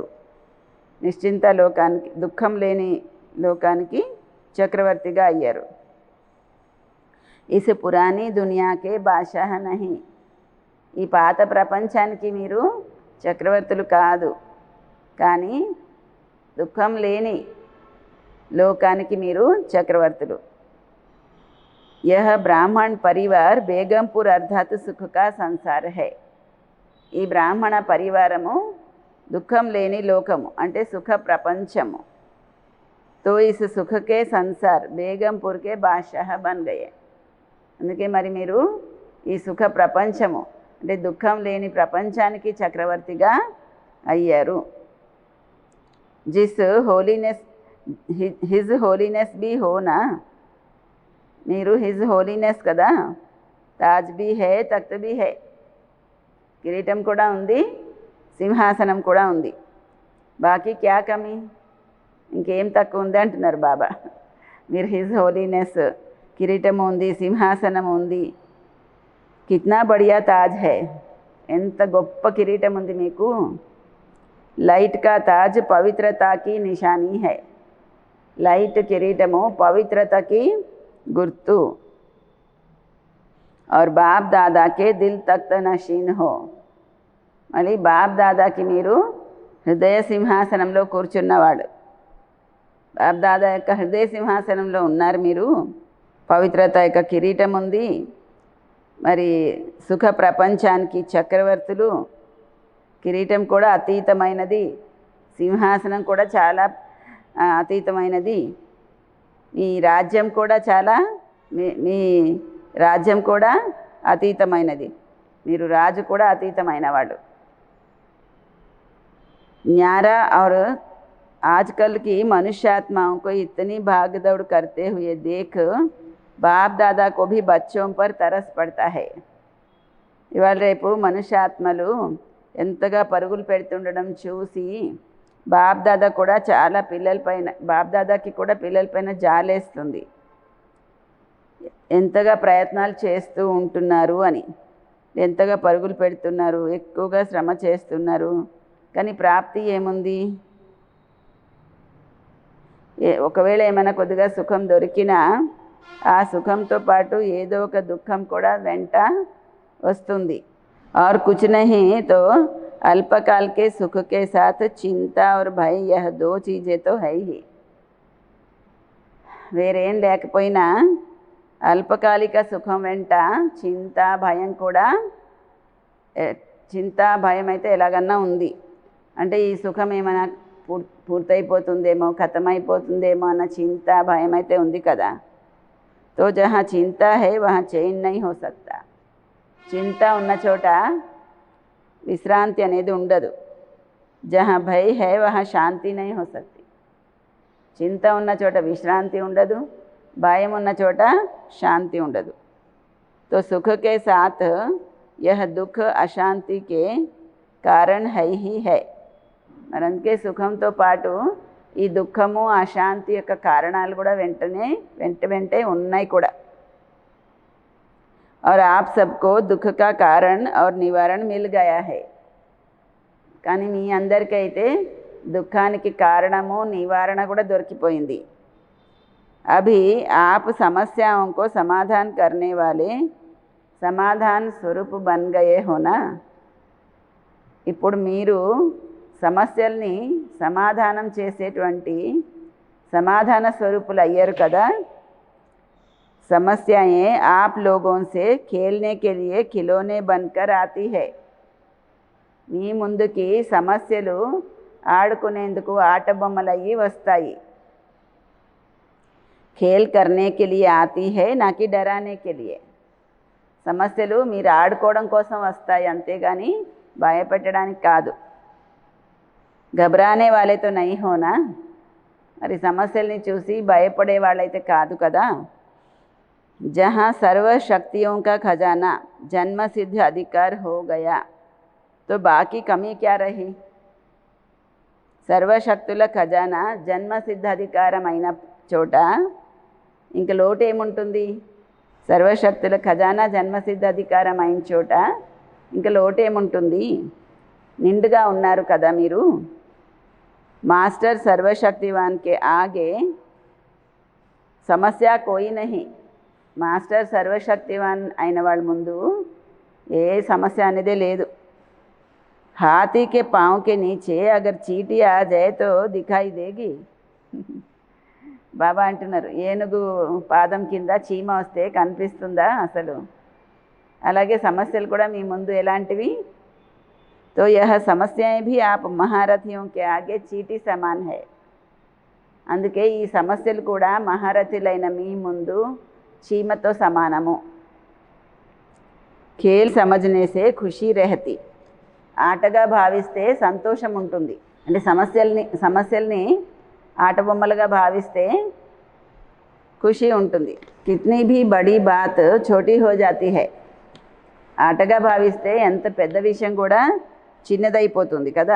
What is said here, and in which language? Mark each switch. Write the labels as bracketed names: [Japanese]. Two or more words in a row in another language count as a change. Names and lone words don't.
[Telugu] నిశ్చింత లోకానికి దుఃఖం లేని లోకానికి చక్రవర్తిగా అయ్యారు. [Hindi] इस पुरानी दुनिया के बादशाह नहीं. [Telugu] ఈ పాత ప్రపంచానికి మీరు చక్రవర్తులు కాదు, కానీ దుఃఖం లేని లోకానికి మీరు చక్రవర్తులు. [Hindi] यह ब्राह्मण परिवार बेगमपुर अर्थात सुख का संसार है. [Telugu] ఈ బ్రాహ్మణ పరివారము దుఃఖం లేని లోకము అంటే సుఖ ప్రపంచము. [Hindi] तो इस सुख के संसार बेगमपुर के बादशाह बन गए. [Telugu] అందుకే మరి మీరు ఈ సుఖ ప్రపంచము అంటే దుఃఖం లేని ప్రపంచానికి చక్రవర్తిగా అయ్యారు. [Hindi] जिस [English] Holiness His Holiness [Hindi] भी होना. [Telugu] మీరు [English] His Holiness [Telugu] కదా. [Hindi] ताज भी है तख्त भी है. [Telugu] కిరీటం కూడా ఉంది, సింహాసనం కూడా ఉంది. [Hindi] बाकी क्या कमी? [Telugu] ఇంకేం తక్కువ ఉంది అంటున్నారు బాబా. మీరు [English] His Holiness, [Telugu] కిరీటం ఉంది, సింహాసనం ఉంది. [Hindi] कितना बढ़िया ताज है. [Telugu] ఎంత గొప్ప కిరీటం ఉంది మీకు. [Hindi] लाइट का ताज पवित्रता की निशानी है. [Telugu] లైట్ కిరీటము పవిత్రతకి గుర్తు. [Hindi] और बाप दादा के दिल तख्त नशीन हो. [Telugu] మళ్ళీ బాప్ దాదాకి మీరు హృదయ సింహాసనంలో కూర్చున్నవాడు. బాప్ దాదా యొక్క హృదయ సింహాసనంలో ఉన్నారు మీరు. పవిత్రత యొక్క కిరీటం ఉంది. మరి సుఖ ప్రపంచానికి చక్రవర్తులు. కిరీటం కూడా అతీతమైనది, సింహాసనం కూడా చాలా అతీతమైనది. మీ రాజ్యం కూడా చాలా మీ రాజ్యం కూడా అతీతమైనది. మీరు రాజు కూడా అతీతమైనవాడు. [Hindi] न्यारा और आजकल की मनुष्यात्माओं को इतनी भाग दौड़ करते हुए देख बाप दादा को भी बच्चों पर तरस पड़ता है. [Telugu] ఇవాళ రేపు మనుష్యాత్మలు ఎంతగా పరుగులు పెడుతుండడం చూసి బాప్ దాదా కూడా చాలా పిల్లలపైన బాప్ దాదాకి కూడా పిల్లలపైన జాలేస్తుంది. ఎంతగా ప్రయత్నాలు చేస్తూ ఉంటున్నారు అని, ఎంతగా పరుగులు పెడుతున్నారు, ఎక్కువగా శ్రమ చేస్తున్నారు, కానీ ప్రాప్తి ఏముంది? ఒకవేళ ఏమైనా కొద్దిగా సుఖం దొరికినా ఆ సుఖంతో పాటు ఏదో ఒక దుఃఖం కూడా వెంట వస్తుంది. [Hindi] और कुछ नहीं तो अल्पकाल के सुख के साथ चिंता और भय, यह दो चीज़ें तो है ही. [Telugu] వేరేం లేకపోయినా అల్పకాలిక సుఖం వెంట చింత భయం కూడా, చింత భయం అయితే ఎలాగన్నా ఉంది. అంటే ఈ సుఖం ఏమైనా పూర్తయిపోతుందేమో, ఖతమైపోతుందేమో అన్న చింత భయం అయితే ఉంది కదా. [Hindi] तो जहाँ चिंता है वहाँ चैन नहीं हो सकता. [Telugu] చింత ఉన్న చోట విశ్రాంతి అనేది ఉండదు. [Hindi] जहाँ भय है वहाँ शांति नहीं हो सकती. [Telugu] చింత ఉన్న చోట విశ్రాంతి ఉండదు, భయం ఉన్న చోట శాంతి ఉండదు. [Hindi] तो सुख के साथ यह दुख अशांति के कारण है ही है. [Telugu] మరి అందుకే సుఖంతో పాటు ఈ దుఃఖము అశాంతి యొక్క కారణాలు కూడా వెంటే ఉన్నాయి కూడా. [Hindi] और आप सबको दुख का कारण और निवारण मिल गया है. [Telugu] కానీ మీ అందరికైతే దుఃఖానికి కారణము నివారణ కూడా దొరికిపోయింది. [Hindi] अभी आप समस्याओं को समाधान करने वाले समाधान स्वरूप बन गए हो ना. [Telugu] ఇప్పుడు మీరు సమస్యల్ని సమాధానం చేసేటువంటి సమాధాన స్వరూపులు అయ్యారు కదా. [Hindi] समस्याएं आप लोगों से खेलने के लिए खिलौने बनकर आती है. [Telugu] మీ ముందుకి సమస్యలు ఆడుకునేందుకు ఆట బొమ్మలయ్యి వస్తాయి. [Hindi] खेल करने के लिए आती है ना कि डराने के लिए. [Telugu] సమస్యలు మీరు ఆడుకోవడం కోసం వస్తాయి అంతేగాని భయపెట్టడానికి కాదు. [Hindi] घबराने वाले तो नहीं होना. [Telugu] మరి సమస్యల్ని చూసి భయపడే వాళ్ళైతే కాదు కదా. [Hindi] जहाँ सर्व शक्तियों का खजाना जन्म सिद्ध अधिकार हो गया तो बाकी कमी क्या रही. [Telugu] సర్వశక్తుల ఖజానా జన్మ సిద్ధ అధికారమైన చోట ఇంక లోటు ఏముంటుంది. సర్వశక్తుల ఖజానా జన్మసిద్ధ అధికారం అయిన చోట ఇంక లోటు ఏముంటుంది. నిండుగా ఉన్నారు కదా మీరు. [Hindi] मास्टर सर्वशक्तिवान के आगे समस्या कोई नहीं. [Telugu] మాస్టర్ సర్వశక్తివాన్ అయిన వాళ్ళ ముందు ఏ సమస్య అనేదే లేదు. [Hindi] हाथी के पाँव के नीचे अगर चीटी आ जाए तो दिखाई देगी. [Telugu] బాబా అంటున్నారు ఏనుగు పాదం కింద చీమ వస్తే కనిపిస్తుందా అసలు. అలాగే సమస్యలు కూడా మీ ముందు ఎలాంటివి. [Hindi] तो यह समस्याएं भी आप महारथियों के आगे चीटी समान है. [Telugu] అందుకే ఈ సమస్యలు కూడా మహారథులైన మీ ముందు చీమతో సమానము. [Hindi] खेल समझने से खुशी रहती. [Telugu] ఆటగా భావిస్తే సంతోషం ఉంటుంది. అంటే సమస్యల్ని ఆట బొమ్మలుగా భావిస్తే ఖుషి ఉంటుంది. [Hindi] कितनी भी बड़ी बात छोटी हो जाती है. [Telugu] ఆటగా భావిస్తే ఎంత పెద్ద విషయం కూడా చిన్నదైపోతుంది కదా.